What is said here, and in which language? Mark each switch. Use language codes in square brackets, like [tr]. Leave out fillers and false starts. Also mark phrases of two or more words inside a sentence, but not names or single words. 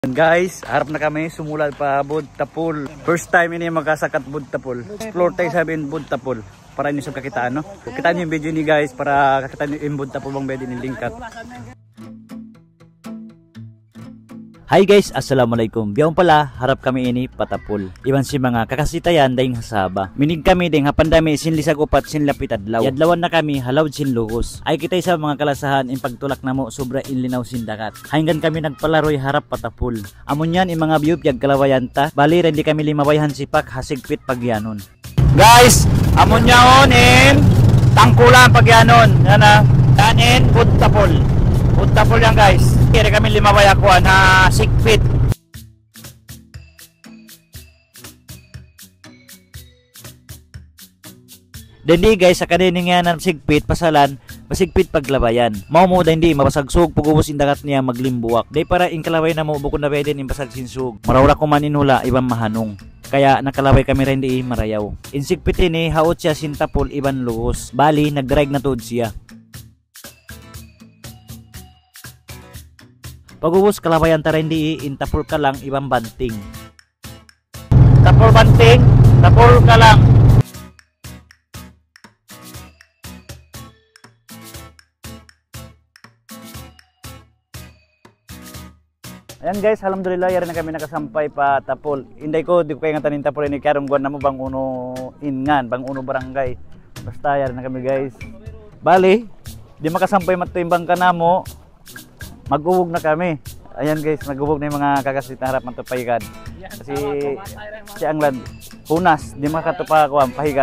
[en] And guys, [tsg] harap na kami sumulad pa Budtapul. [en] First time [tsg] ini magkasakat Budtapul. Explore tayo sa Budtapul para inyo sa kakitaan, no? Kita niyo yung video ni guys para kakita niyo yung Budtapul bang pwede ni lingkat. [en] Hi guys, assalamualaikum. [tsg] Biyaw pala, harap kami ini patapul. Iban si mga kakasitayan dahing hasaba. Minig kami ding hapandami sin lisag upat sin lapit adlaw. Yadlawan na kami halawd sin lugos. Ay kitay sa mga kalasahan in pagtulak na mo sobra inlinaw sin dagat. Hanggan kami nagpalaroy harap patapul. Amon yan in mga biyub yag kalawayan ta. Bali rin di kami limabayhan sipak hasigpit pagyanon. Guys, amon yaon in tangkulan pagyanon. Yan na. Yanin Budtapul. Budtapul yan guys. Kaya kami limaway ako na sigpit. Hindi guys, sa kanini nga na sigpit pasalan, masigpit paglabayan. Mao mo da hindi mapasagsug pugubos indagat niya maglimbuwak. Day para inkalaway na mo bukod na pwede impasag sinsug. Marawra ko maninula ibang mahanong. Kaya nakalaway kami rin di marayaw. Insigpit ini haot siya sintapol iban luos. Bali nagdrag na tuod siya. Pagubos kalabayan ta rin di intapol ka lang ibang banting. Tapol banting, tapol ka lang. Ayan guys, alhamdulillah yari na kami nakasampay pa tapol. Inday ko, di ko kaya nga tanin tapol ini karong buwan na mo bang uno ingan, bang uno barangay. Basta yari na kami guys. Bali, di makasampay matimbang ka na mo. Magubog na kami. Ayan guys, magubog na yung mga kakasit na harap matupahigad. Kasi si Anglad, hunas, di makatupa ako ang pahigad.